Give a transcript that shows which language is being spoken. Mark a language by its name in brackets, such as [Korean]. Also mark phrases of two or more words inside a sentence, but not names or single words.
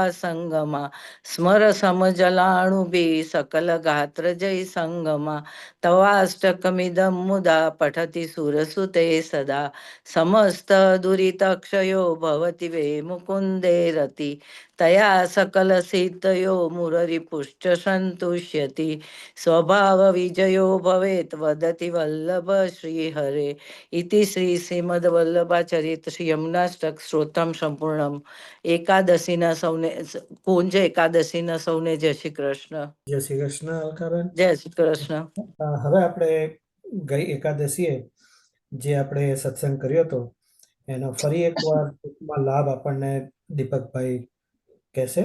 [Sanskrit] संगमा स्मर समजलाणुभिः सकल गात्र जय संगमा तवाष्टकमिदं मुदा पठति सुरसुते सदा समस्त दुरितक्षयो भवति वे मुकुन्दे रति तया सकल सिद्धयो मुररिपुश्च सन्तुष्यति स्वभाव विजयो भवेत् वदति वल्लभ श्रीहरे इति श्री श्रीमद्वल्लभाचरित श्री यमुनाष्टक સ્તોત્રમ સંપૂર્ણમ. [Gujarati] એકાદશીના સૌને કુંજ એકાદશીના સૌને જય શ્રી કૃષ્ણ. જય શ્રી કૃષ્ણ અલકાબેન. જય શ્રી કૃષ્ણ. હવે આપણે ગઈ એકાદશીએ જે આપણે સત્સંગ કર્યો હતો એનો ફરી એકવાર ટૂંકમાં લાભ આપણને દીપકભાઈ કહેશે.